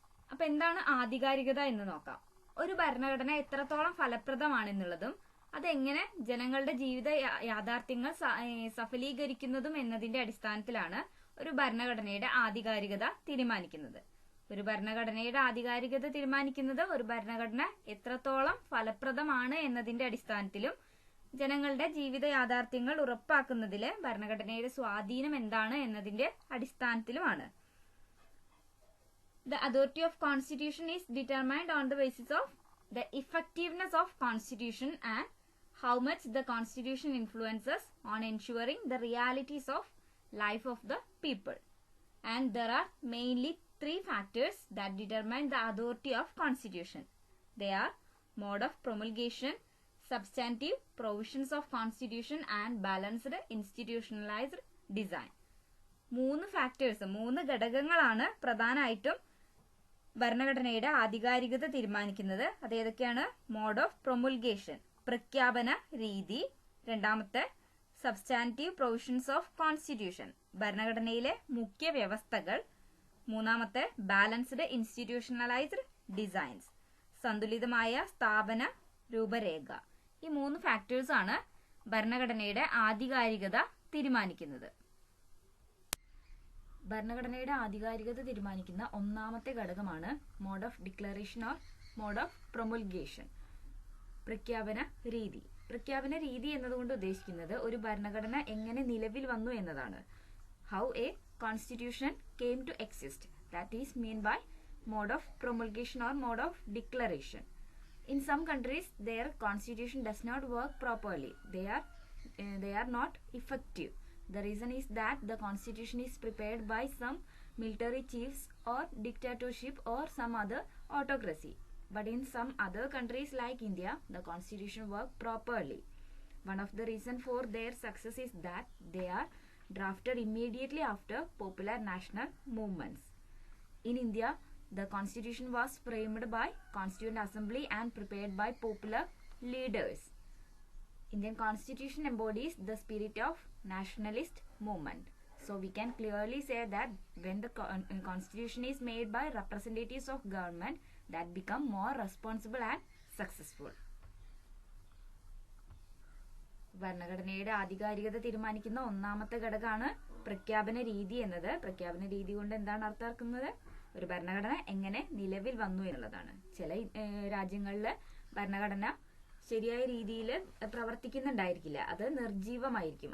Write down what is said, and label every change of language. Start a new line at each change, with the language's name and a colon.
Malayalam: അപ്പൊ എന്താണ് ആധികാരികത എന്ന് നോക്കാം. ഒരു ഭരണഘടന എത്രത്തോളം ഫലപ്രദമാണെന്നുള്ളതും അതെങ്ങനെ ജനങ്ങളുടെ ജീവിത യാഥാർത്ഥ്യങ്ങൾ സഫലീകരിക്കുന്നതും എന്നതിന്റെ അടിസ്ഥാനത്തിലാണ് ഒരു ഭരണഘടനയുടെ ആധികാരികത തീരുമാനിക്കുന്നത്. ഒരു ഭരണഘടനയുടെ ആധികാരികത തീരുമാനിക്കുന്നത് ഒരു ഭരണഘടന എത്രത്തോളം ഫലപ്രദമാണ് എന്നതിന്റെ അടിസ്ഥാനത്തിലും ജനങ്ങളുടെ ജീവിത യാഥാർത്ഥ്യങ്ങൾ ഉറപ്പാക്കുന്നതില് ഭരണഘടനയുടെ സ്വാധീനം എന്താണ് എന്നതിന്റെ അടിസ്ഥാനത്തിലുമാണ്.
English: The authority of constitution is determined on the basis of the effectiveness of constitution and how much the constitution influences on ensuring the realities of life of the people. And there are mainly three factors that determine the authority of constitution. They are mode of promulgation, substantive provisions of constitution and balanced institutionalized design.
Malayalam: മൂന്ന് ഘടകങ്ങളാണ് പ്രധാനമായിട്ടും ഭരണഘടനയുടെ ആധികാരികത തീരുമാനിക്കുന്നത്. അത് ഏതൊക്കെയാണ്? Mode of പ്രൊമുൽഗേഷൻ, പ്രഖ്യാപന രീതി. രണ്ടാമത്തെ സബ്സ്റ്റാന്റീവ് പ്രൊവിഷൻസ് ഓഫ് കോൺസ്റ്റിറ്റ്യൂഷൻ, ഭരണഘടനയിലെ മുഖ്യ വ്യവസ്ഥകൾ. മൂന്നാമത്തെ ബാലൻസ്ഡ് ഇൻസ്റ്റിറ്റ്യൂഷണലൈസ്ഡ് ഡിസൈൻസ്, സന്തുലിതമായ സ്ഥാപന രൂപരേഖ. ഈ മൂന്ന് ഫാക്ടേഴ്സ് ആണ് ഭരണഘടനയുടെ ആധികാരികത തീരുമാനിക്കുന്നത്. ഭരണഘടനയുടെ ആധികാരികത തീരുമാനിക്കുന്ന ഒന്നാമത്തെ ഘടകമാണ് mode of declaration or mode of പ്രൊമുൽഗേഷൻ, പ്രഖ്യാപന രീതി. പ്രഖ്യാപന രീതി എന്നതുകൊണ്ട് ഉദ്ദേശിക്കുന്നത് ഒരു ഭരണഘടന എങ്ങനെ നിലവിൽ വന്നു എന്നതാണ്.
English: How a constitution came to exist, that is mean by mode of promulgation or mode of declaration. In some countries, their constitution does not work properly. They are not effective. The reason is that the constitution is prepared by some military chiefs or dictatorship or some other autocracy. But in some other countries like India, the constitution work properly. One of the reason for their success is that they are drafted immediately after popular national movements. In India, the constitution was framed by Constituent Assembly and prepared by popular leaders. Indian constitution embodies the spirit of nationalist movement. So we can clearly say that when the constitution is made by representatives of government, that become more responsible and successful.
Malayalam: ഭരണഘടനയുടെ ആധികാരികത തീരുമാനിക്കുന്ന ഒന്നാമത്തെ ഘടകമാണ് പ്രഖ്യാപന രീതി എന്നത്. പ്രഖ്യാപന രീതി കൊണ്ട് എന്താണ് അർത്ഥമാക്കുന്നത്? ഒരു ഭരണഘടന എങ്ങനെ നിലവിൽ വന്നു എന്നുള്ളതാണ്. ചില രാജ്യങ്ങളിൽ ഭരണഘടന ശരിയായ രീതിയിൽ പ്രവർത്തിക്കുന്നുണ്ടായിരിക്കില്ല, അത് നിർജീവമായിരിക്കും.